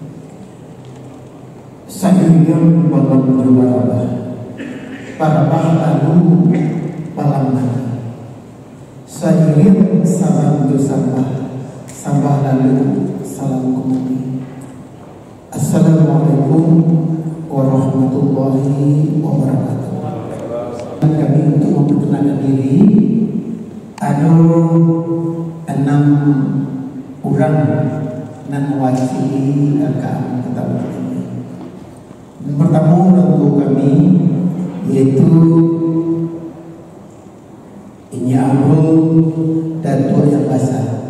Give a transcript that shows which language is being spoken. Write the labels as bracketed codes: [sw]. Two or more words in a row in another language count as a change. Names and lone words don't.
[ar] Sayyidan wallahu jawabah para lalu palamana sayyirin salam sambah lalu salam kumuni. السلام عليكم ورحمة الله وبركاته. [id] Kami untuk memperkenalkan diri ada 6 orang nan mewakili LKM Kota Bukit. Yang pertama orang tua kami yaitu Inyi Amrul dan Tua Yang Basah.